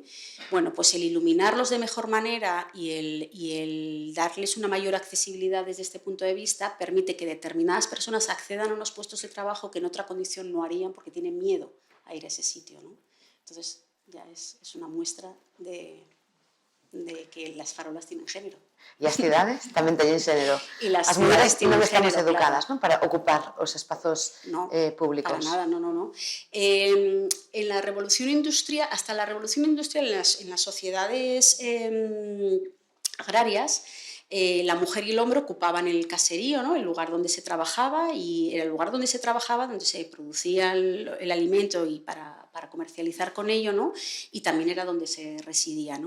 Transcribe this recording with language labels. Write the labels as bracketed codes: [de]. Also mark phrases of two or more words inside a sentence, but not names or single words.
[es] Bueno, pues el iluminarlos de mejor manera y el darles una mayor accesibilidad desde este punto de vista permite que determinadas personas accedan a unos puestos de trabajo que en otra condición no harían porque tienen miedo a ir a ese sitio, ¿no? Entonces ya es una muestra de que las farolas tienen género. [gl] E as cidades tamén teñen xénero. As mulleres non estamos educadas, claro, para ocupar os espazos públicos. Para nada, [es] no. En la revolución industrial, hasta la revolución industrial en las sociedades agrarias, la mujer y el hombre ocupaban el caserío, ¿no?, el lugar donde se trabajaba, y era el lugar donde se trabajaba donde se producía el alimento y para comercializar con ello, ¿no?, y también era donde se residía, ¿no?